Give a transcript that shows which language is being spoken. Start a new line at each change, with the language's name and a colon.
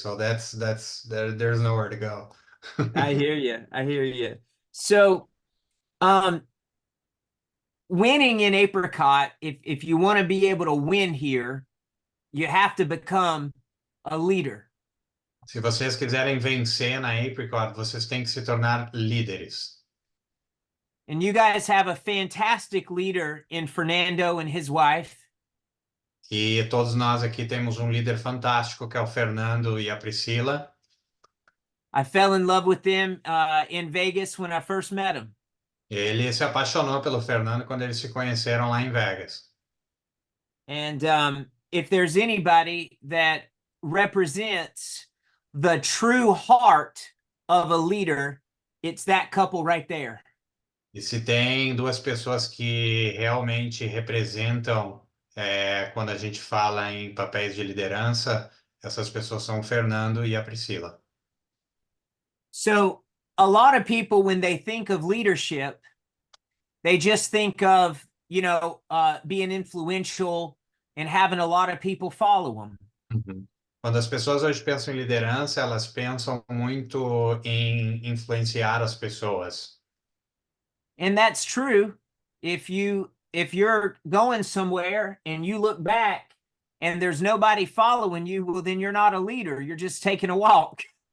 English: So there's nowhere to go. I hear you. So, winning in apricot, if you want to be able to win here, you have to become a leader.
Portuguese: Se vocês quiserem vencer na Apricot, vocês têm que se tornar líderes.
English: And you guys have a fantastic leader in Fernando and his wife.
Portuguese: E todos nós aqui temos um líder fantástico, que é o Fernando e a Priscila.
English: I fell in love with them in Vegas when I first met them.
Portuguese: Ele se apaixonou pelo Fernando quando eles se conheceram lá em Vegas.
English: And if there's anybody that represents the true heart of a leader, it's that couple right there.
Portuguese: E se tem duas pessoas que realmente representam, quando a gente fala em papéis de liderança, essas pessoas são o Fernando e a Priscila.
English: So a lot of people, when they think of leadership, they just think of, being influential and having a lot of people follow them. Uhum.
Portuguese: Quando as pessoas hoje pensam em liderança, elas pensam muito em influenciar as pessoas.
English: And that's true. If you're going somewhere and you look back and there's nobody following you, well, then you're not a leader. You're just taking a walk.